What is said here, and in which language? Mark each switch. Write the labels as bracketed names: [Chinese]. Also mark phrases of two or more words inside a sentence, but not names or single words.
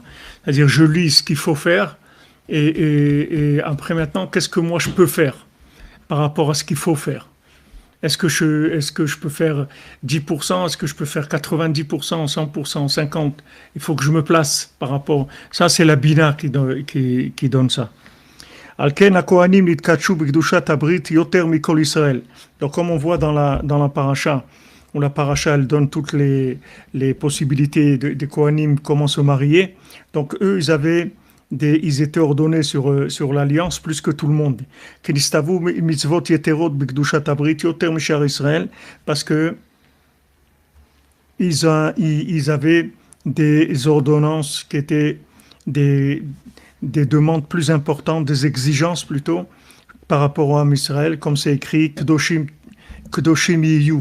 [French] C'est-à-dire je lis ce qu'il faut faire et après maintenant, qu'est-ce que moi je peux faire par rapport à ce qu'il faut faire. Est-ce que je peux faire 10%? Est-ce que je peux faire 90%, 100%, 50%? Il faut que je me place par rapport. Ça, c'est la Bina qui donne ça. [Hebrew] לכן הכהנים נתקדשו בקדושת הברית יותר מכל ישראל. [French] Donc, comme on voit dans la paracha, où la paracha elle donne toutes les possibilités des Kohanim, comment se marier. Donc, eux, ils étaient ordonnés sur l'alliance plus que tout le monde. Parce que ils avaient des ordonnances qui étaient des demandes plus importantes, des exigences plutôt, par rapport au [Hebrew] עם ישראל, [French] comme c'est écrit [Hebrew] קדושים תהיו.